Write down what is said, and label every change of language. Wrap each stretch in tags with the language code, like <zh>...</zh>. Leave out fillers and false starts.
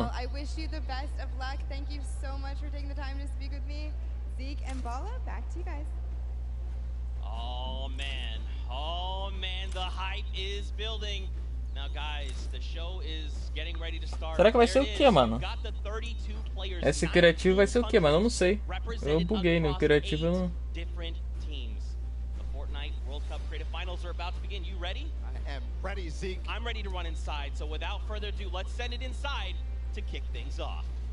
<en>Well, I wish you the best of luck. Thank you so much for taking the time to speak with me. Zeke and Bala, back to you guys. Oh man, the hype is building. Now guys, the show is getting ready to start.</en> <pt>Será que vai ser o que, mano? Esse criativo vai ser o que, mano? Eu não sei. Eu buguei no criativo. Eu não...</pt> <en>Different teams. The Fortnite World Cup Creative Finals are about to begin. You ready? I am ready, Zeke. I'm ready to run inside. So without further ado, let's send it inside to kick things off.</en>